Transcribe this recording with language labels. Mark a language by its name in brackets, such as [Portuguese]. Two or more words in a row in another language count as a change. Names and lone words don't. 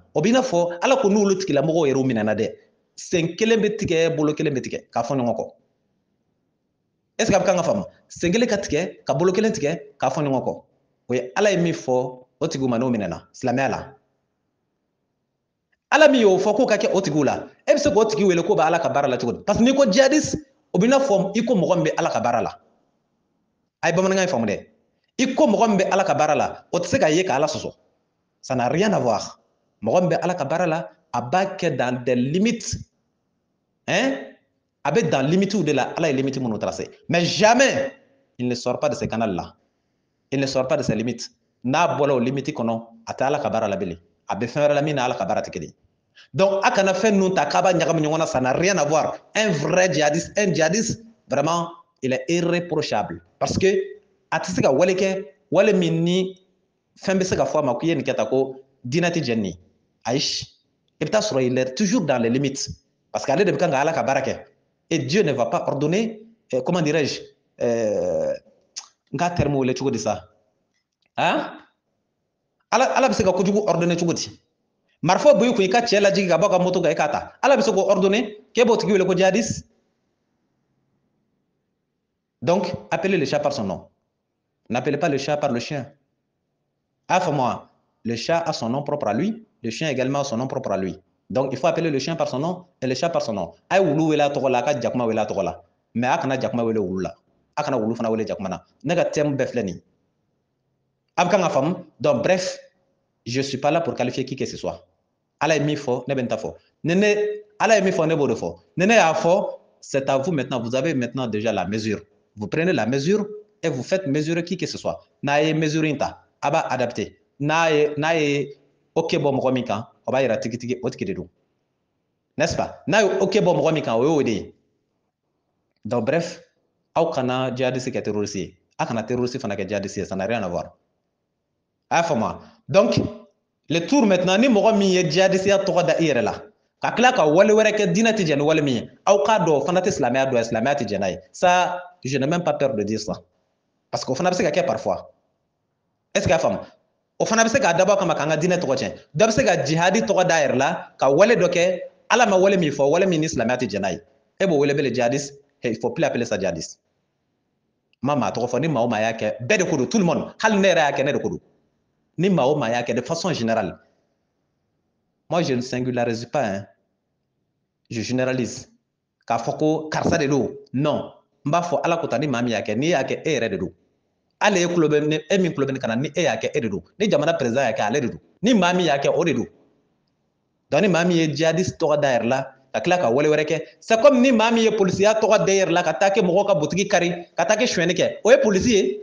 [Bambara] O b'i n'a fɔ Ala ko n'olu tigilamɔgɔw yɛrɛ minɛna dɛ. Sen kelen bɛ tigɛ bolo kelen bɛ tigɛ k'a fɔ ɲɔgɔn kɔ. [French] Est ce que [Bambara] a bɛ kan ka faamu? Sen kelen ka tigɛ ka bolo kelen tigɛ k'a fɔ ɲɔgɔn kɔ. O ye Ala ye min fɔ o tigiw ma n'o minɛna silamɛya la. Ala min y'o fɔ k'o ka kɛ o tigiw la, e bɛ se k'o tigi wele k'o bɛ Ala ka baara la cogo di? [French] Parce que [Bambara] n'i ko djihadiste, o bɛ n'a fɔ i ko mɔgɔ min bɛ Ala ka baara la. A ye bamanankan in faamu dɛ. I ko mɔgɔ min bɛ Ala ka baara la, o tɛ se k'a ye ka Ala sɔsɔ. [French] Ça n'a rien à voir. [Bambara] Mɔgɔ min bɛ Ala ka baara la, a b'a kɛ [French] dans des limites. [Bambara] Hein? A bɛ [French] dans limite [Bambara] de la, Ala ye limite minnu tracé. [French] Mais jamais il ne sort pas de ces canaux-là. Il ne sort pas de ses limites. [Bambara] N'a bɔra o limite kɔnɔ, a tɛ Ala ka baara la bilen. A bɛ fɛn wɛrɛ la min n'a Ala ka baara tɛ kelen. Donc, a kana fɛn ninnu ta k'a b'a ɲagami ɲɔgɔn na, [French] ça n'a rien à voir. Un vrai djihadiste, vraiment, il est irréprochable. Parce que [Bambara] a tɛ se ka wale kɛ, wale min ni fɛn bɛ se ka fɔ a ma k'i ye nin kɛ tan ko diinɛ tɛ jɛn nin ye. Ayi, i bɛ taa sɔrɔ [French] il est toujours dans les limites. Parce que [Bambara] ale de bɛ kan ka Ala ka baara kɛ. [French] Et Dieu ne va pas ordonner, comment dirais-je, [Bambara] n k'a terme wele cogo di sa? Hein? Ala bɛ se ka kojugu ordonner cogo di? Marifa b'i kun i ka cɛ lajigi ka bɔ ka moto kan i k'a ta. Ala bɛ se k'o ordonner k'e b'o tigi wele ko djihadiste. [French] Donc, appelez le chat par son nom. N'appelez pas le chat par le chien. Moi, le chat a son nom propre à lui, le chien également a son nom propre à lui. Donc, il faut appeler le chien par son nom et le chat par son nom. [Bambara] A ye wulu wele a tɔgɔ la, a ka jakuma wele a tɔgɔ la. Mais a kana jakuma wele wulu la. A kana wulu fana wele jakuma na. Ne ka terme bɛɛ filɛ nin ye. A bɛ kan ka faamu? [French] Donc, bref, je suis pas là pour qualifier qui que ce soit. [Bambara] Ala ye min fɔ, ne bɛ n ta fɔ. Ala ye min fɔ, ne b'o de fɔ. Ni ne y'a fɔ, [French] c'est à vous maintenant. Vous avez maintenant déjà la mesure. Vous prenez la mesure et vous faites mesurer qui que ce soit. [Bambara] N'a ye mesure in ta, a b'a adapté. N'a ye ok bɔ mɔgɔ min kan, o b'a yira tigitigi o tigi de don. [French] N'est-ce pas? [Bambara] N'a ye ok bɔ mɔgɔ min kan, o y'o de ye. [French] Donc bref, [Bambara] aw kana djihadiste kɛ terroriste ye. A kana terroriste fana kɛ djihadiste ye, [French] ça n'a rien à voir. [Bambara] A y'a faamu? [French] Donc, le tour maintenant, [Bambara] ni mɔgɔ min ye djihadiste tɔgɔ da i yɛrɛ la, ka tila ka wale wɛrɛ kɛ diinɛ tɛ jɛn ni wale min ye, aw k'a dɔn o fana tɛ silamɛya dɔ ye, silamɛya tɛ jɛn n'a ye. [French] Ça, je n'ai même pas peur de dire ça. Parce que [Bambara] o fana bɛ se ka kɛ parfois. [French] Est-ce que [Bambara] a faamu? O fana bɛ se k'a dabɔ kama k'an ka diinɛ tɔgɔ tiɲɛ. Dɔ bɛ se ka jihadi tɔgɔ da a yɛrɛ la, ka wale dɔ kɛ, Ala ma wale min fɔ, wale min ni silamɛya tɛ jɛn n'a ye. E b'o wele bele djihadiste, [French] il faut plus appeler ça djihadiste. [Bambara] Ma maa tɔgɔ fɔ, ni maa o maa y'a kɛ, bɛɛ de ko don, [French] tout le monde. [Bambara] Hali ne yɛrɛ y'a kɛ, ne de ko don. Ni maa o maa y'a kɛ, [French] de façon générale. Moi, je ne singularise pas, hein. Je généralise. [Bambara] K'a fɔ ko karisa de don, non. N b'a fɔ Ala ko tan ni maa min y'a kɛ, n'i y'a kɛ e yɛrɛ de don. Ale e tulo bɛ e min tulo bɛ ne kana ni e y'a kɛ e de don. Ni jamana président y'a kɛ ale de don. Ni maa min y'a kɛ o de don. Donc ni maa min ye djihadiste tɔgɔ da yɛrɛ la, ka tila ka wale wɛrɛ kɛ, [French] c'est comme [Bambara] ni maa min ye polisiya tɔgɔ da yɛrɛ la ka taa kɛ mɔgɔw ka butigi kari, ka taa kɛ suɲɛni kɛ, o ye polisi ye.